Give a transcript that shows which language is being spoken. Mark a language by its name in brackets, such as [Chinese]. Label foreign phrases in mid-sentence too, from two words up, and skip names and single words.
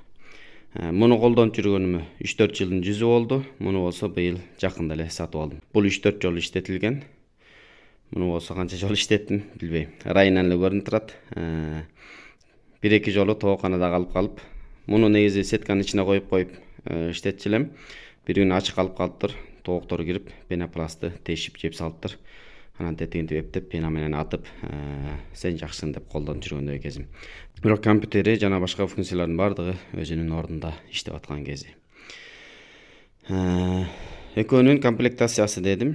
[Kyrgyz] Муну колдонуп жүргөнүмө 3-4 жылдын жүзү болду. Муну болсо быйыл жакында эле сатып алдым. Бул 3-4 жолу иштетилген. Муну болсо канча жолу иштеттим билбейм. Райынан эле көрүнүп турат. 1-2 жолу тооканада калып, муну негизи сетканын ичине коюп иштетчү элем. Bir gün açık kalıптыр, тоуктор кирип, пенопластты тешип жеп салыптыр. Анан тетигинтип эптеп, пена менен атып, сен жакшысың деп колдонуп жүргөндөй кезим. Бирок компьютери жана башка функциялардын бардыгы өзүнүн ордунда иштеп аткан кези. Экөөнүн комплектациясы дедим.